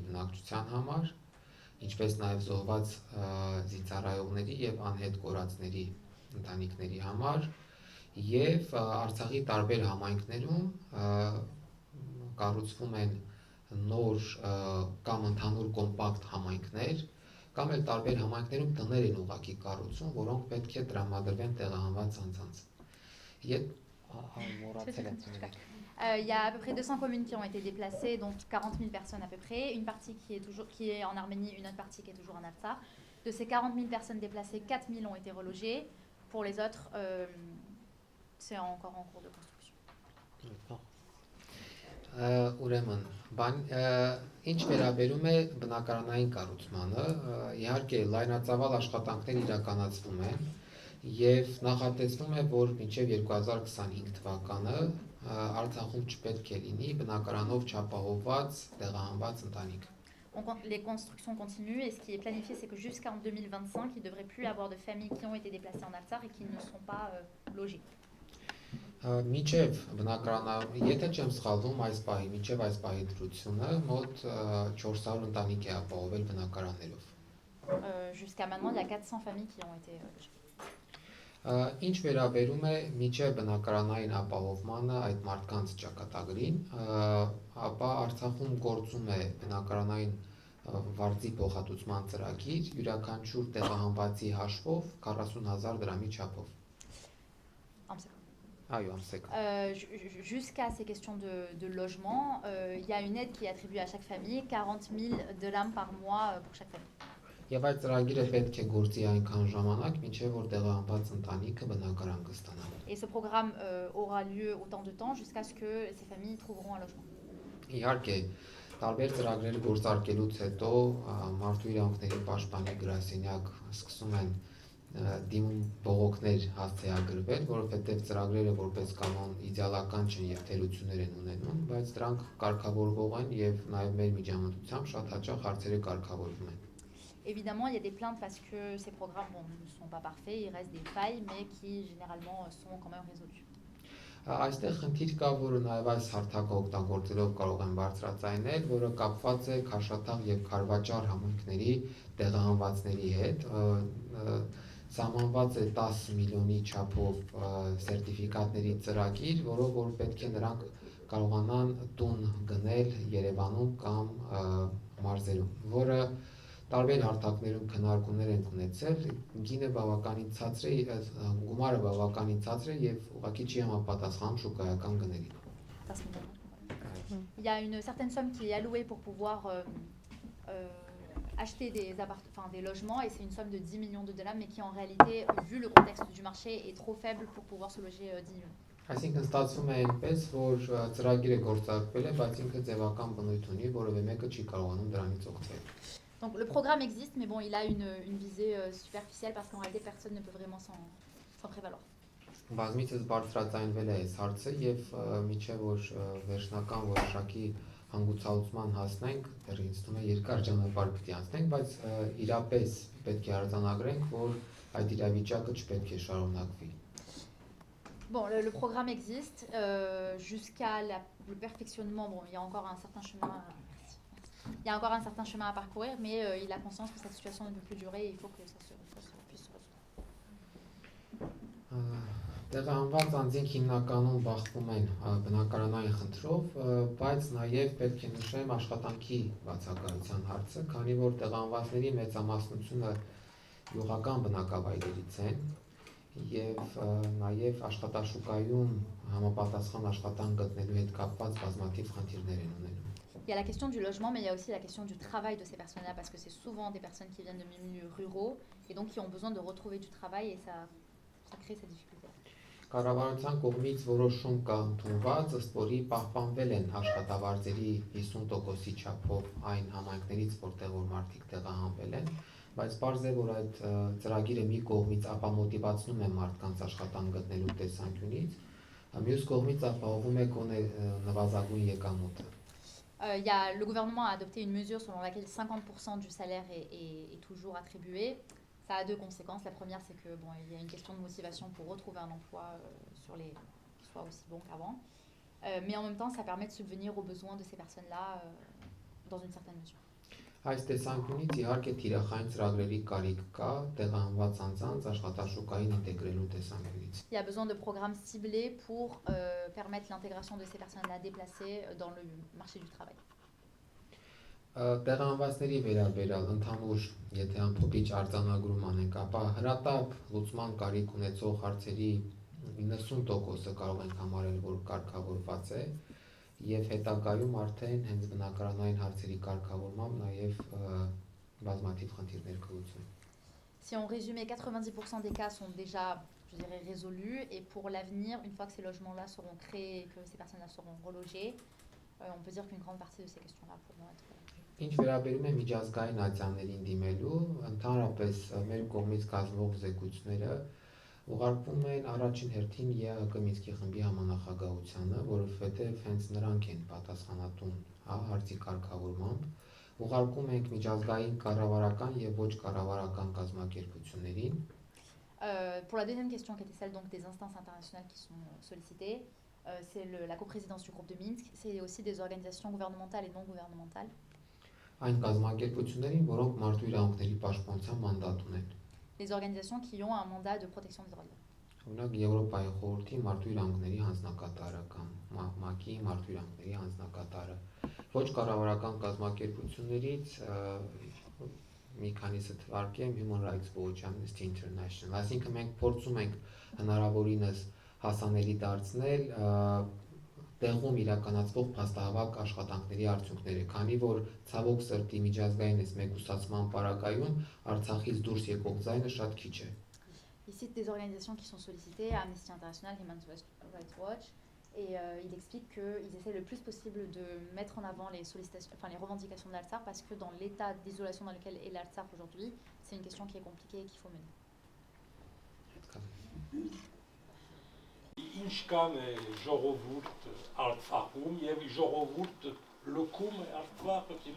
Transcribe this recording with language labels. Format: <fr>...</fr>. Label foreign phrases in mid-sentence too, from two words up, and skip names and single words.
<hy>բնակչության համար, ինչպես նաեւ զոհված զինծառայողների եւ անհետ կորածների ընտանիքների համար եւ Արցախի տարբեր համայնքներում կառուցվում են նոր կամ ընդհանուր կոմպակտ համայնքներ կամ էլ տարբեր համայնքներում տներ են ուղղակի կառուցում, որոնք պետք է տրամադրվեն տեղահանված անձանց։</hy> <fr>Il y a à peu près 200 communes qui ont été déplacées, donc 40 000 personnes à peu près. Une partie qui est en Arménie, une autre partie qui est toujours en Artsakh. De ces 40 000 personnes déplacées, 4 000 ont été relogées. Pour les autres, c'est encore en cours de construction.</fr> <hy>Ուրեմն, ինչ վերաբերում է բնակարանային կառուցմանը, իհարկե լայնածավալ աշխատանքներ իրականացվում են եւ նախատեսվում է, որ մինչեւ 2025 թվականը Արցախում չպետք է լինի բնակարանով չապահովված տեղահանված ընտանիք։</hy> <fr>Les constructions continuent et ce qui est planifié, c'est que jusqu'en 2025, il ne devrait plus avoir de familles qui ont été déplacées en Artsakh et qui ne sont pas logées.</fr> <hy>Մինչև բնակարանը, եթե չեմ սխալվում, մինչև այս պահի դրությունը մոտ 400 ընտանիք է ապահովել բնակարաններով։</hy> <fr>Jusqu'à maintenant, il y a 400 familles qui ont été logées.</fr> <hy>Ինչ վերաբերում է մինչև բնակարանային ապահովմանը այդ մարդկանց ճակատագրին, ապա Արցախում գործում է բնակարանային վարձի փոխհատուցման ծրագիր յուրաքանչյուր տեղահանվածի հաշվով 40,000 դրամի չափով։</hy> <fr>Jusqu'à ces questions de logement, il y a une aide qui est attribuée à chaque famille, 40 000 dirhams par mois pour chaque famille.</fr> <hy>Եվ այդ ծրագիրը պետք է գործի այնքան ժամանակ, մինչև որ տեղահանված ընտանիքը բնակարան կստանա։</hy> <fr>Et ce programme aura lieu autant de temps jusqu'à ce que ces familles trouveront un logement.</fr> <hy>Իհարկե, տարբեր ծրագրեր գործարկելուց հետո մարդու իրավունքների պաշտպանի գրասենյակ սկսում են դիմում բողոքներ հասցեագրվել, որովհետև ծրագրերը որպես կանոն իդեալական չեն եւ թերություններ են ունենում, բայց դրանք կարգավորվող են եւ նաեւ մեր միջամտությամբ շատ հաճախ հարցերը կարգավորվում են։</hy> <fr>Évidemment, il y a des plaintes parce que ces programmes ne sont pas parfaits, il reste des failles, mais qui généralement sont quand même résolus.</fr> <hy>Այստեղ խնդիր կա, որը նաև այս հարթակը օգտագործելով կարող են բարձրացնել, որը կապված է Քաշաթաղ եւ Քարվաճար համայնքների տեղահանվածների հետ։ Սահմանված է 10 միլիոնի չափով սերտիֆիկատների ծրագիր, որով որ պետք է նրանք կարողանան տուն գնել Երևանում կամ մարզերում, որը տարբեր հարթակներում քննարկումներ են ունեցել, գինը բավականին ցածր է, գումարը բավականին ցածր է եւ ուղղակի չի համապատասխանում շուկայական գներին։</hy> <fr>Il y a une certaine somme qui est allouée pour pouvoir acheter des logements et c'est une somme de 10 millions de dirhams mais qui en réalité, vu le contexte du marché, est trop faible pour pouvoir se loger 10 millions.</fr> <hy>Այսինքն ստացվում է այնպես, որ ծրագիրը գործարկվել է, բայց ինքը ձևական բնույթ ունի, որովհետեւ մեկը չի կարողանում դրանից օգտվել։</hy> <fr>Donc le programme existe, mais bon, il a une visée superficielle parce qu'en réalité, personne ne peut vraiment s'en prévaloir.</fr> <hy>Բազմիցս բարձրացանվել է այս հարցը եւ միջև որ վերջնական որոշակի հանգուցալուծման հասնենք, դեռ ինձ թվում է երկար ճանապարհ պետք է անցնենք, բայց իրապես պետք է արձանագրենք, որ այդ իրավիճակը չպետք է շարունակվի։</hy> <fr>Bon, le programme existe jusqu'à le perfectionnement. Bon, il y a encore un certain chemin. Il y a encore un certain chemin à parcourir, mais il a conscience que cette situation ne peut plus durer et il faut que ça puisse se résoudre.</fr> <hy>Տեղահանված անձինք հիմնականում բախվում են բնակարանային խնդրով, բայց նաև պետք է նշեմ աշխատանքի բացակայության հարցը, քանի որ տեղահանվածների մեծամասնությունը յուղական բնակավայրերից են եւ նաև աշխատաշուկայում համապատասխան աշխատանք գտնելու հետ կապված բազմաթիվ խնդիրներ են ունենում։</hy> <fr>Il y a la question du logement, mais il y a aussi la question du travail de ces personnes-là, parce que c'est souvent des personnes qui viennent de milieux ruraux et donc qui ont besoin de retrouver du travail et ça crée ces difficultés.</fr> <hy>Կառավարության կողմից որոշում կա ընդունված, ըստ որի պահպանվել են աշխատավարձերի 50%-ի չափով այն համայնքներից, որտեղ որ մարդիկ տեղահանվել են, բայց պարզ է, որ այդ ծրագիրը մի կողմից ապամոտիվացնում է մարդկանց աշխատանք գտնելու տեսանկյունից, մյուս կողմից ապահովում է գոնե նվազագույն եկամուտը։</hy> <fr>Le gouvernement a adopté une mesure selon laquelle 50% du salaire est toujours attribué. Ça a deux conséquences. La première, c'est que il y a une question de motivation pour retrouver un emploi qui soit aussi bon qu'avant. Mais en même temps, ça permet de subvenir aux besoins de ces personnes-là dans une certaine mesure.</fr> <hy>Այս տեսանկյունից իհարկե թիրախային ծրագրերի կարիք կա տեղահանված անձանց աշխատաշուկային ինտեգրելու տեսանկյունից։</hy> <fr>Il y a besoin de programmes ciblés pour permettre l'intégration de ces personnes-là déplacées dans le marché du travail.</fr> <hy>Տեղահանվածների վերաբերյալ ընդհանուր, եթե ամփոփիչ արձանագրում անենք, ապա հրատապ լուծման կարիք ունեցող հարցերի 90%-ը կարող ենք համարել, որ կարգավորված է, եւ հետագայում արդեն հենց բնակարանային հարցերի կարգավորմամբ նաեւ բազմաթիվ խնդիրներ կլուծում։</hy> <fr>Si on résumait, 90% des cas sont déjà, je dirais, résolus. Et pour l'avenir, une fois que ces logements-là seront créés et que ces personnes-là seront relogées, on peut dire qu'une grande partie de ces questions-là pourront être...</fr> <hy>Ինչ վերաբերում է միջազգային ատյաններին դիմելու, ընդհանրապես մեր կողմից կազմվող զեկույցները ուղարկվում են առաջին հերթին ԵԱՀԿ Մինսկի խմբի համանախագահությանը, որովհետև հենց նրանք են պատասխանատուն հարցի կարգավորմամբ, ուղարկում ենք միջազգային կառավարական եւ ոչ կառավարական կազմակերպություններին։</hy> <fr>Pour la deuxième question, qui était celle donc des instances internationales qui sont sollicitées, c'est la coprésidence du groupe de Minsk, c'est aussi des organisations gouvernementales et non gouvernementales.</fr> <hy>Այն կազմակերպություններին, որոնք մարդու իրավունքների պաշտպանության մանդատ ունեն։</hy> <fr>Les organisations qui ont un mandat de protection des droits de l'homme.</fr> <hy>Օրինակ Եվրոպայի խորհրդի մարդու իրավունքների հանձնակատարը կամ ՄԱԿ-ի մարդու իրավունքների հանձնակատարը։ Ոչ կառավարական կազմակերպություններից մի քանիսը թվարկեմ Human Rights Watch, Amnesty International, այսինքն մենք փորձում ենք հնարավորինս հասանելի դարձնել տեղում իրականացվող փաստահավաք աշխատանքների արդյունքները, քանի որ ցավոք սրտի միջազգային այս մեկուսացման պարագայում Արցախից դուրս եկող ձայնը շատ քիչ է։</hy> <fr>Il cite des organisations qui sont sollicitées, Amnesty International, Human Rights Watch, et il explique qu'ils essaient le plus possible de mettre en avant les sollicitations, enfin les revendications de l'Artsakh, parce que dans l'état d'isolation dans lequel est l'Artsakh aujourd'hui, c'est une question qui est compliquée et qu'il faut mener.</fr> <hy>Ինչ կան ժողովուրդ Արցախում եւ ժողովուրդ լքում Արցախը հիմա</hy>